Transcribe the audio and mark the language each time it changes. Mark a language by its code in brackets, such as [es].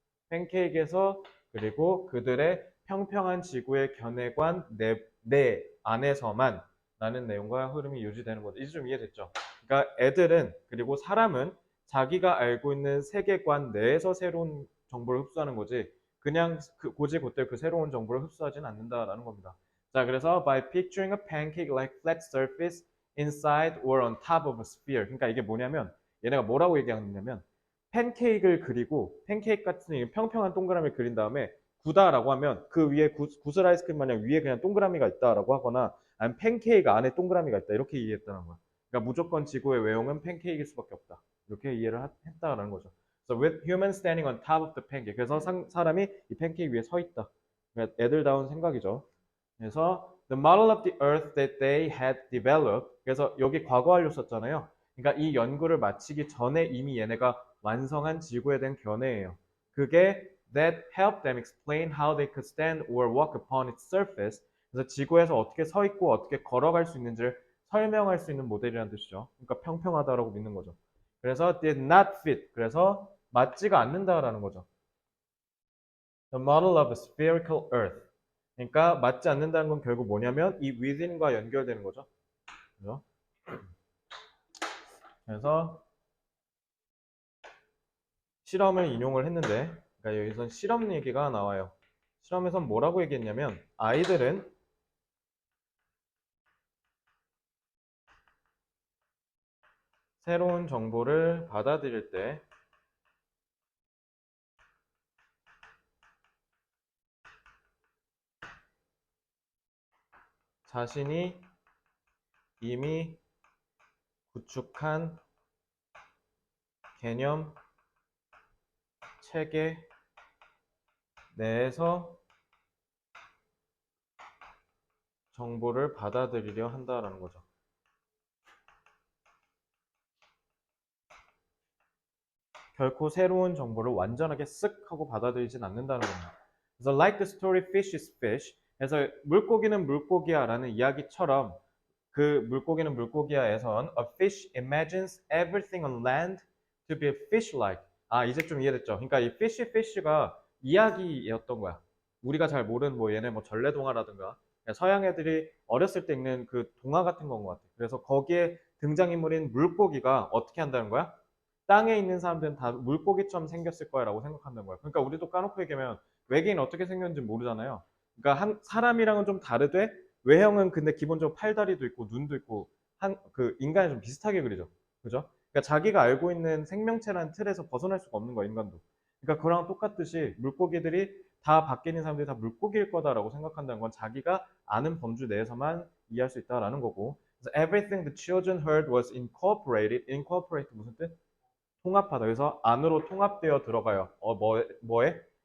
[ko] 팬케이크에서 그리고 그들의 평평한 지구의 견해관 내 안에서만 라는 내용과 흐름이 유지되는 거죠. 이제 좀 이해됐죠? 그러니까 애들은 그리고 사람은 자기가 알고 있는 세계관 내에서 새로운 정보를 흡수하는 거지 그냥 고지고대 그 새로운 정보를 흡수하지는 않는다라는 겁니다. 자, 그래서 [en] by picturing a pancake like flat surface inside or on top of a sphere. [ko] 그러니까 이게 뭐냐면 얘네가 뭐라고 얘기하느냐면 팬케이크를 그리고 팬케이크 같은 평평한 동그라미를 그린 다음에 구다라고 하면 그 위에 구슬 아이스크림 마냥 위에 그냥 동그라미가 있다라고 하거나 아니면 팬케이크 안에 동그라미가 있다 이렇게 이해했다는 거야. 그러니까 무조건 지구의 외형은 팬케이크일 수밖에 없다. 이렇게 이해를 했다라는 거죠. [en] So with humans standing on top of the pancake. [ko] 그래서 사람이 이 팬케이크 위에 서 있다. 그러니까 애들다운 생각이죠. 그래서 [en] the model of the earth that they had developed. [ko] 그래서 여기 과거 완료 썼잖아요. 그러니까 이 연구를 마치기 전에 이미 얘네가 완성한 지구에 대한 견해예요. 그게 [en] that helped them explain how they could stand or walk upon its surface. [ko] 그래서 지구에서 어떻게 서 있고 어떻게 걸어갈 수 있는지를 설명할 수 있는 모델이라는 뜻이죠. 그러니까 평평하다라고 믿는 거죠. 그래서 [en] did not fit. [ko] 그래서 맞지가 않는다라는 거죠. [en] The model of a spherical earth. [ko] 그러니까 맞지 않는다는 건 결국 뭐냐면 이 within과 연결되는 거죠. 그죠? 그래서 실험을 인용을 했는데, 그러니까 여기서 실험 얘기가 나와요. 실험에선 뭐라고 얘기했냐면 아이들은 새로운 정보를 받아들일 때 자신이 이미 구축한 개념 체계 내에서 정보를 받아들이려 한다라는 거죠. 결코 새로운 정보를 완전하게 쓱 하고 받아들이진 않는다는 겁니다. 그래서 [en] like the story fish is fish. [ko] 그래서 물고기는 물고기야라는 이야기처럼 그 물고기는 물고기야에선 [en] a fish imagines everything on land to be fish-like. [ko] 아, 이제 좀 이해됐죠? 그러니까 이 fish가 이야기였던 거야. 우리가 잘 모르는 뭐 얘네 뭐 전래동화라든가 서양 애들이 어렸을 때 읽는 그 동화 같은 건 것 같아. 그래서 거기에 등장인물인 물고기가 어떻게 한다는 거야? 땅에 있는 사람들은 다 물고기처럼 생겼을 거야라고 생각한다는 거야. 그러니까 우리도 까놓고 얘기하면 외계인 어떻게 생겼는지 모르잖아요. 그러니까 사람이랑은 좀 다르되 외형은 근데 기본적으로 팔다리도 있고 눈도 있고 그 인간이 좀 비슷하게 그리죠. 그죠? 그러니까 자기가 알고 있는 생명체라는 틀에서 벗어날 수가 없는 거야, 인간도. 그러니까 그거랑 똑같듯이 물고기들이 다 밖에 있는 사람들이 다 물고기일 거다라고 생각한다는 건 자기가 아는 범주 내에서만 이해할 수 있다라는 거고. 그래서 [en] everything the children heard was incorporated. [ko] incorporate 무슨 뜻? 통합하다. 그래서 안으로 통합되어 들어가요. 뭐에?